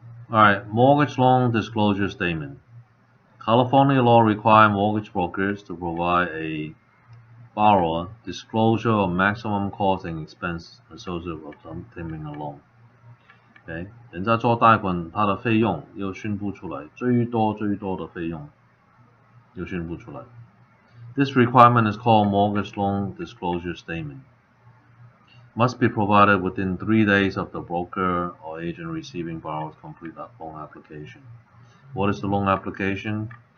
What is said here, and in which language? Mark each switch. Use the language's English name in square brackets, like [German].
[English] Alright, mortgage loan disclosure statement. California law requires mortgage brokers to provide a borrower disclosure of maximum cost and expense associated with obtaining a loan. [Chinese] Okay， 人家做贷款，他的费用要宣布出来，最多的费用要宣布出来。 [English] This requirement is called mortgage loan disclosure statement. Must be provided within 3 days of the broker or agent receiving borrower's complete loan application. What is the loan application?